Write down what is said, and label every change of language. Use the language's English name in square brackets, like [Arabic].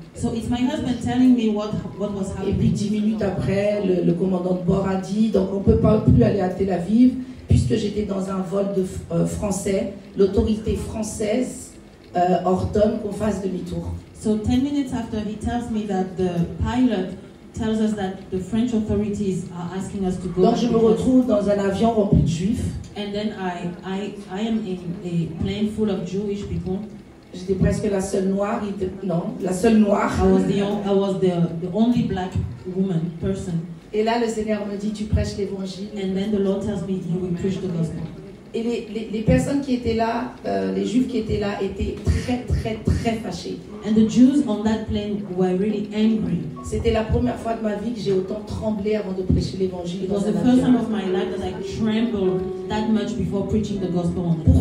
[English] So it's my husband telling me what was [French] Et puis [English] happening. [French] 10 minutes après, le commandant de bord a dit, donc on ne peut pas plus aller à Tel Aviv, puisque j'étais dans un vol de français. L'autorité française ordonne qu'on fasse demi-tour. [English] So 10 minutes after, he tells me that the pilot tells us that the French authorities are asking us to go. [French] Donc [English] back [French] je me [English] because- [French] retrouve dans un avion rempli de juifs. [English] And then I am in a plane full of Jewish people. [French] J'étais presque la seule noire, la seule noire. [English] I was the only black person. [French] Et là, le Seigneur me dit, tu prêches l'évangile. [English] And then the Lord tells me, you will preach the gospel. [French] Et les personnes qui étaient là, les Juifs qui étaient là, étaient très fâchés. [English] And the Jews on that plane were really angry. [French] C'était la première fois de ma vie que j'ai autant tremblé avant de prêcher l'évangile [English] It [French] dans [English] was the [French] un [English] first time [French] avion. [English] of my life that I trembled that much before preaching the gospel on the plane.